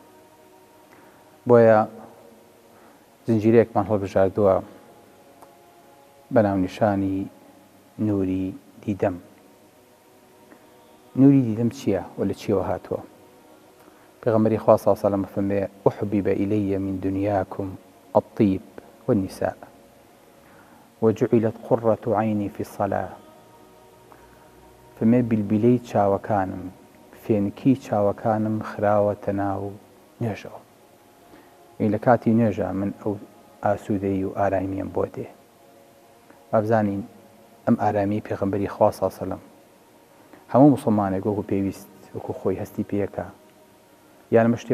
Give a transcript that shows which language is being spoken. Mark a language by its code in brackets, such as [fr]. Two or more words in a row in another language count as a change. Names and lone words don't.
[ckb] بۆیە زنجیرەیەکمان هەڵبژاردووە بە ناونیشانی نووری دیدەم. نووری دیدەم چییە و لە چیەوە هاتووە؟ پێغەمبەری خوا [ar] صلی الله علیه و سلم فەرمێ أحبب إلي من دنياكم الطيب والنساء وجعلت قرة عيني في الصلاة. [ckb] فەرمێ بیلبیلەی چاوەکانم، فێنکی چاوەکانم خراوەتە ناو نوێژەوە. لە کاتی نوێژە من ئەو ئاسوودەی و ئارامیم بۆ دێ. بابزانین ئەم ئارامی پێغەمبەری خوا [ar] صلی الله علیه و سلم [ckb] هەموو موسڵمانێک وەکو پێویست وەکو خۆی هەستی پێەکە، یان شتێ